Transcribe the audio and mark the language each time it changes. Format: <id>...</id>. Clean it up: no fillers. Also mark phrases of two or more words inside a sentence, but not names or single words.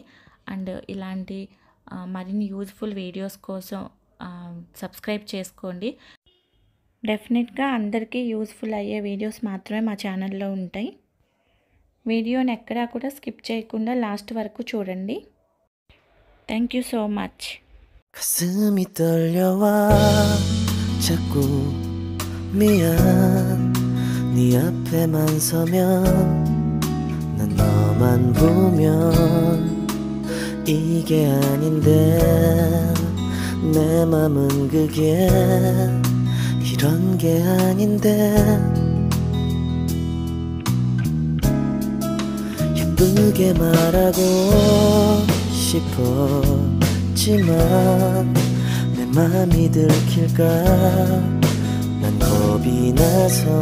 <te>అండ్ ఇలాంటి మరిన్ని</te> <en>useful videos</en> <te>కోసం సబ్స్క్రైబ్ చేసుకోండి. డెఫినెట్గా అందరికీ యూజ్ఫుల్ అయ్యే వీడియోస్ మాత్రమే మా ఛానల్లో ఉంటాయి. వీడియోని ఎక్కడా కూడా స్కిప్ చేయకుండా లాస్ట్ వరకు చూడండి.</te> <en>thank you so much.</en> <ko>가슴이 떨려와 자꾸 미안 네 앞에만 서면 난 너만 보면 이게 아닌데 내 맘은 그게 이런 게 아닌데 예쁘게 말하고 싶었지만 내 맘이 들킬까 난 겁이 나서</ko>